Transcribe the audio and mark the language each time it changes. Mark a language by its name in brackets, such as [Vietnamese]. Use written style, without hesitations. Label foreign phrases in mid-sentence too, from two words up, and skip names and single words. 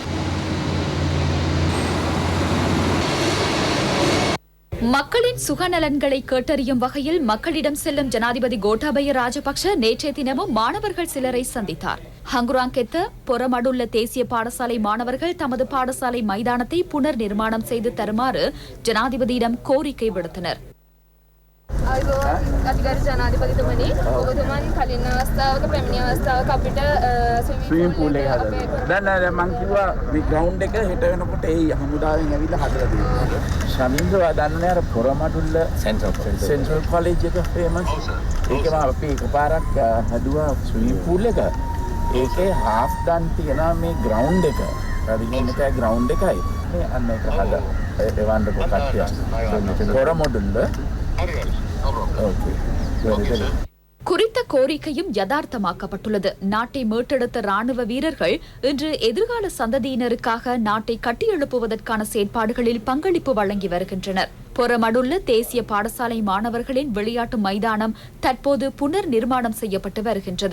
[Tamil] மக்களின் சுகநலன்களை கேட்டறியும் வகையில் மக்களிடம் செல்லும் ஜனாதிபதி கோட்டாபய ராஜபக்ஷ நேற்றைய தினமும் மாணவர்கள் சிலரை சந்தித்தார். ஹங்குராங்கெத்த பொறமடுள்ள தேசிய பாடசாலை மாணவர்கள் தமது பாடசாலை மைதானத்தை புனர் நிர்மாணம் செய்து தருமாறு ஜனாதிபதியிடம் கோரிக்கை விடுத்தனர். [Sinhala] අතිගරු ජනාධිපතිතුමනි ඔබතුමන් කලින් අවස්ථාවක පැමිණි අවස්ථාවක අපිට [English] swimming pool [Sinhala] එක හදලා දැන් මං කිව්වා මේ ග්‍රවුන්ඩ් එක හෙට වෙනකොට ඒ හමුදාවෙන් ඇවිල්ලා හදලා දෙනවා. ශමින්දවා දන්නේ අර පොරමඩුල්ල [English] central college [Sinhala] එක ෆේමස්. ඒකම අපි එකපාරක් හදුවා [English] swimming pool [Sinhala] එක. ඒකේ [English] half done [Sinhala] තියනවා මේ ග්‍රවුන්ඩ් එක. රවිගින් එකයි ග්‍රවුන්ඩ් එකයි. මේ අන්න එක හදලා එවන්නකො කට්ටිය. පොරමඩුල්ල [Tamil] குறித்த கோரிக்கையும் யதார்த்தமாக்கப்பட்டுள்ளது. நாட்டை மீட்டெடுத்த ராணுவ வீரர்கள் இன்று எதிர்கால சந்ததியினருக்காக நாட்டை கட்டியெழுப்புவதற்கான செயற்பாடுகளில் பங்களிப்பு வழங்கி வருகின்றனர். பொறமடுள்ள தேசிய பாடசாலை மாணவர்களின் விளையாட்டு மைதானம் தற்போது புனர் நிர்மாணம் செய்யப்பட்டு வருகின்றது.